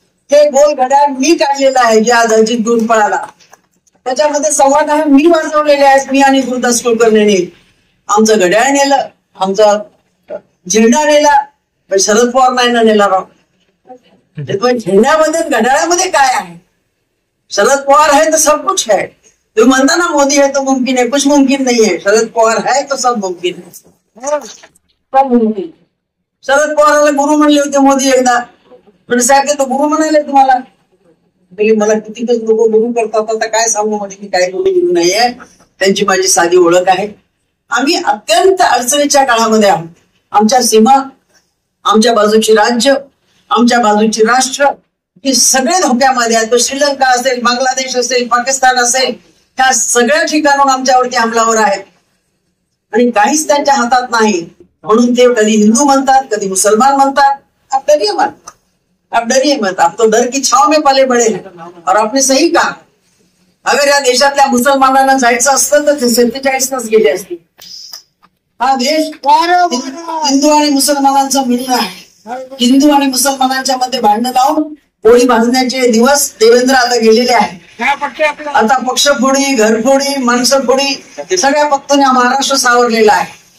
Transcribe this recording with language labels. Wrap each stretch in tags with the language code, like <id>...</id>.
<mr>हे गोल घड्याळ मी काढलेलं आहे, जे आज अजित दूर पळाला. त्याच्यामध्ये संवाद आहे मी वाजवलेले आहेत, मी आणि गुरुदास कुलकर्णीने. आमचं घड्याळ नेलं, आमचा झेंडा नेला, पण शरद पवार नाही ना नेला राव. झेंड्यामध्ये घड्याळामध्ये काय आहे?</mr> <hi>शरद पवार है तो सब कुछ है.</hi> <mr>तुम्ही म्हणता ना</mr> <hi>मोदी है तो मुमकिन है, कुछ मुमकिन नहीं है. शरद पवार है तो सब मुमकिन है.</hi> <mr>शरद पवाराला गुरु म्हणले होते मोदी एकदा, म्हणजे साहेब तो गुरु म्हणाले तुम्हाला. मला कितीकच लोक गुरु करतात, आता काय सांगू म्हणजे की काय गुरु नाहीये. त्यांची माझी साधी ओळख आहे. आम्ही अत्यंत अडचणीच्या काळामध्ये आहोत. आमच्या सीमा, आमच्या बाजूची राज्य, आमच्या बाजूची राष्ट्र हे सगळे धोक्यामध्ये आहेत. तो श्रीलंका असेल, बांगलादेश असेल, पाकिस्तान असेल, ह्या सगळ्या ठिकाणून आमच्यावरती हमलावर आहेत आणि काहीच त्यांच्या हातात नाही. म्हणून ते कधी हिंदू म्हणतात, कधी मुसलमान म्हणतात.</mr> <hi>आप डरिए मत, आप डरिए मत. आप तो डर की छाव में पले बडे और आपने सही कहा.</hi> <mr>अगर या देशातल्या मुसलमानांना जायचं असतं तर ते 47 गेले असते. हा देश हिंदू आणि मुसलमानांचा मिळून आहे. हिंदू आणि मुसलमानांच्या मध्ये भांडण लावून पोळी भाजण्याचे दिवस देवेंद्र आता गेलेले आहेत. आता पक्षफोडी, घरफोडी, माणसंफोडी सगळ्या पक्षाने महाराष्ट्र सावरलेला आहे.</mr>